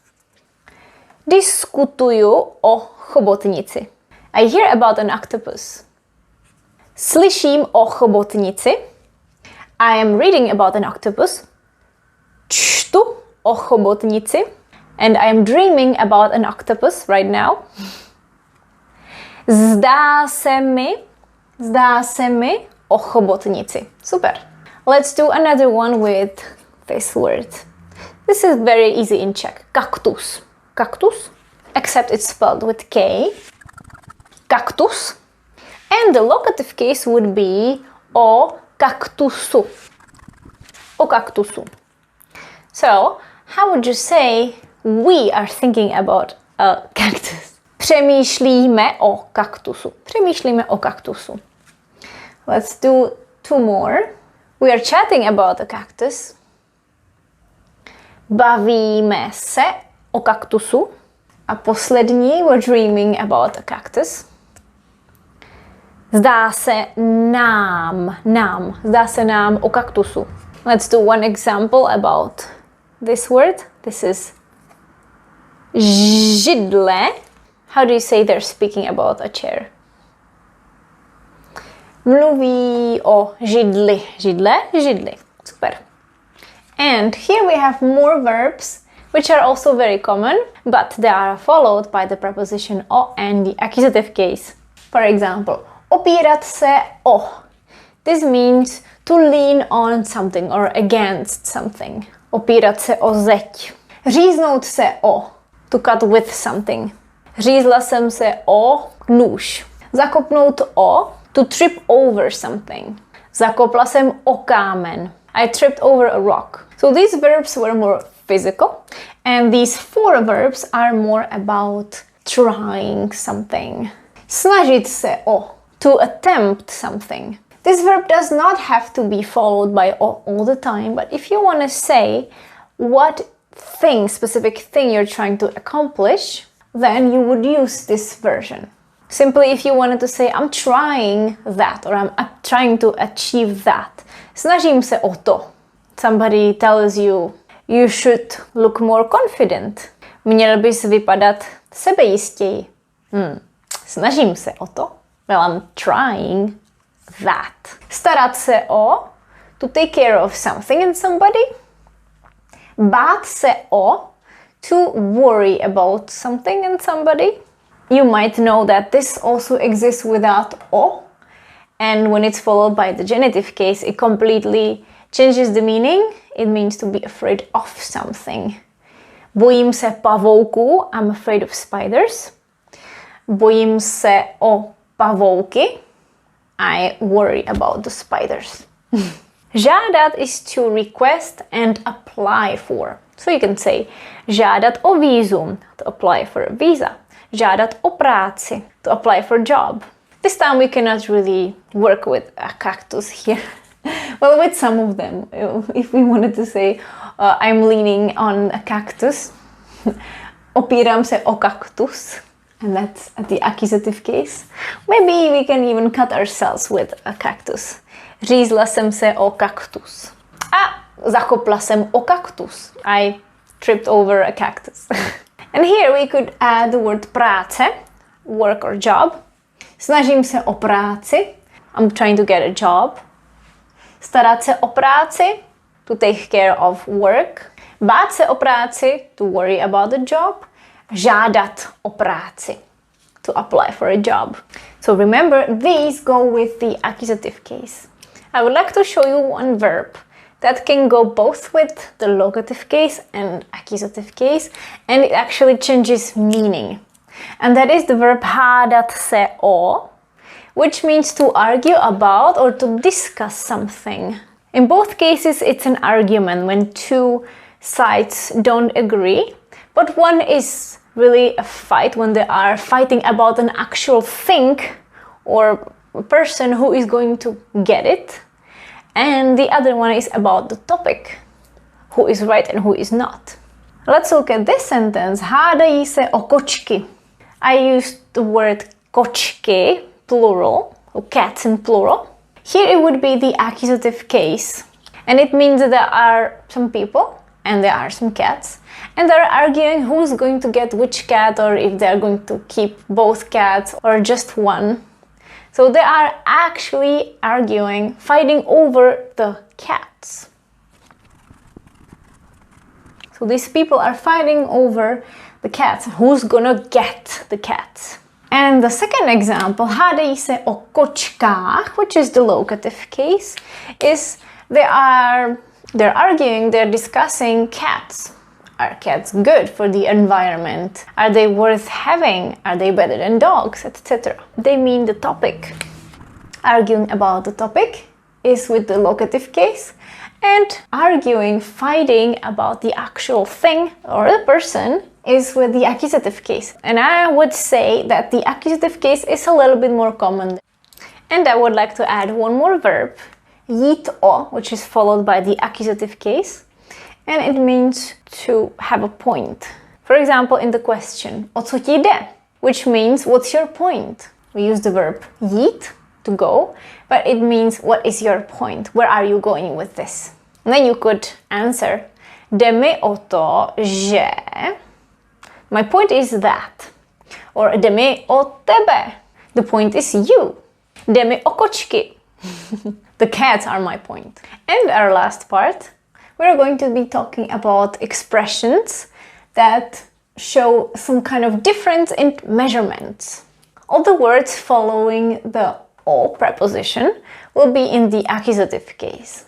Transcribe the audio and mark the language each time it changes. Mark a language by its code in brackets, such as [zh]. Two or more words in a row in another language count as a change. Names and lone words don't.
[cs] Diskutuju o chobotnici. [en] I hear about an octopus. [cs] Slyším o chobotnici. [en] I am reading about an octopus. [cs] Čtu o chobotnici. [en] And I am dreaming about an octopus right now. [cs] Zdá se mi o chobotnici. Super. [en] Let's do another one with this word. This is very easy in Czech. Cactus. Cactus, except it's spelled with K. Cactus. And the locative case would be [cs] o cactusu. O cactusu. [en] So, how would you say we are thinking about a cactus? [cs] Přemýšlíme o kaktusu. Přemýšlíme o kaktusu. [en] Let's do 2 more. We are chatting about a cactus. [cs] Bavíme se o kaktusu. A poslední, [en] we're dreaming about a cactus. [cs] Zdá se nám o kaktusu. [en] Let's do one example about this word. This is židle. How do you say they're speaking about a chair? [cs] Mluví o židli. Židli. Super. [en] And here we have more verbs which are also very common, but they are followed by the preposition o and the accusative case. For example, [cs] opírat se o. [en] This means to lean on something or against something. [cs] Opírat se o zeď. Říznout se o. [en] To cut with something. [cs] Řízla jsem se o nůž. Zakopnout o. [en] To trip over something. [cs] Zakopla jsem o kámen. [en] I tripped over a rock. So these verbs were more physical, and these 4 verbs are more about trying something. [cs] Snažit se o. [en] To attempt something. This verb does not have to be followed by o all the time, but if you want to say what thing, specific thing you're trying to accomplish, then you would use this version. Simply if you wanted to say, I'm trying that, or I'm trying to achieve that. [cs] Snažím se o to. [en] Somebody tells you, you should look more confident. [cs] Měl bys vypadat sebejistěji. Snažím se o to. [en] Well, I'm trying that. [cs] Starat se o, [en] to take care of something and somebody. [cs] Bát se o, [en] to worry about something and somebody. You might know that this also exists without o, and when it's followed by the genitive case, it completely changes the meaning. It means to be afraid of something. [cs] Bojím se pavouků, [en] I'm afraid of spiders. [cs] Bojím se o pavouky, [en] I worry about the spiders. Žádat is to request and apply for. So you can say [cs] žádat o vízum, [en] to apply for a visa. [cs] Žádat o práci, [en] to apply for a job. This time we cannot really work with a cactus here. Well, with some of them. If we wanted to say I'm leaning on a cactus, [cs] opírám se o kaktus, [en] and that's the accusative case. Maybe we can even cut ourselves with a cactus. [cs] Řízla jsem se o kaktus. A zakopla jsem o kaktus. [en] I tripped over a cactus. And here we could add the word práce, work or job. [cs] Snažím se o práci. [en] I'm trying to get a job. [cs] Starat se o práci, [en] to take care of work. [cs] Bát se o práci, [en] to worry about the job. [cs] Žádat o práci, [en] to apply for a job. So remember, these go with the accusative case. I would like to show you one verb that can go both with the locative case and accusative case, and it actually changes meaning. And that is the verb [cs] hádat se o, [en] which means to argue about or to discuss something. In both cases, it's an argument when two sides don't agree, but one is really a fight when they are fighting about an actual thing or a person who is going to get it, and the other one is about the topic, who is right and who is not. Let's look at this sentence. [cs] Hádají se o kočky. [en] I used the word kočky, plural, or cats in plural. Here it would be the accusative case, and it means that there are some people and there are some cats, and they're arguing who's going to get which cat, or if they're going to keep both cats or just one. So they are actually arguing, fighting over the cats. So these people are fighting over the cats. Who's gonna get the cats? And the second example, [cs] hádají se o kočkách, [en] which is the locative case, is they're arguing, they're discussing cats. Are cats good for the environment? Are they worth having? Are they better than dogs, etc.? They mean the topic. Arguing about the topic is with the locative case, and arguing, fighting about the actual thing or the person is with the accusative case. And I would say that the accusative case is a little bit more common. And I would like to add one more verb, jít o, which is followed by the accusative case, and it means to have a point. For example, in the question, [cs] o co ti jde? [en] Which means, what's your point? We use the verb jít, to go, but it means, what is your point? Where are you going with this? And then you could answer, [cs] jde mi o to, že... [en] My point is that. Or [cs] jde mi o tebe. [en] The point is you. [cs] Jde mi o kočky. [en] The cats are my point. And our last part, we're going to be talking about expressions that show some kind of difference in measurements. All the words following the O preposition will be in the accusative case.